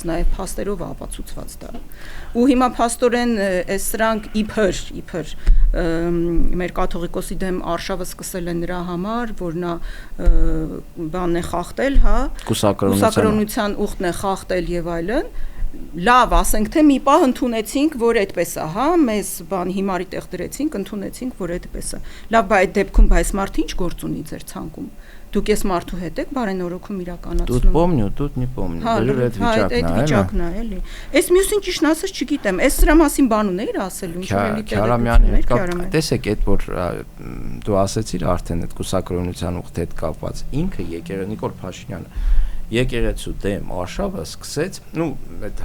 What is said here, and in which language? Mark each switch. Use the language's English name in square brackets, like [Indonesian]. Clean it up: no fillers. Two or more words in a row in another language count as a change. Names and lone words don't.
[Armenian] նաև փաստերով ապացուցված դա ու հիմա փաստորեն այս սրանք իբր մեր կաթողիկոսի դեմ արշավը սկսել են նրա համար որ նա բանն է խախտել հա կուսակրոնության ուխտն է խախտել եւ այլն լավ ասենք թե մի պահ ընդունեցինք որ այդպես է հա մեզ բան հիմարի տեղ դրեցինք ընդունեցինք որ այդպես է լավ բայց այդ դեպքում բայց մարդը ինչ գործ ունի ձեր ցանկում Դուք ես մարդու հետ եք բարենորոգում իրականացնում։ [Russian] Тут помню, тут не помню։ [Armenian] Բերել այդ վիճակն է, էլի։ Այս մյուսին ճիշտ ասած չգիտեմ։ Այս սրա մասին բան ունեիր ասելու, ինչ որ էլի Քյարամյանի հետ կապ։ Տեսեք, այդ որ դու ասեցիր արդեն այդ կուսակրոնության ուխտ հետ կապված ինքը Նիկոլ Փաշինյանը եկեղեցու դեմ արշավը սկսեց, այդ